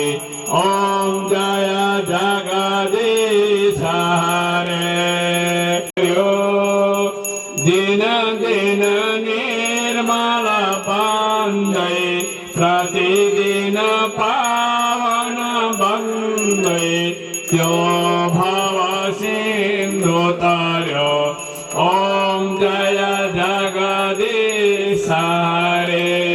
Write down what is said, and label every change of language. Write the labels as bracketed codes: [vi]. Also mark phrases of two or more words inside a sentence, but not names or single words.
[hi] ओम जय जगदीश हरे [ne] दिन दिन निर्मल बन्दै प्रतिदिन पावन बन्दै त्यो भव सिन्धु तर्यो। [hi] ओम जय जगदीश हरे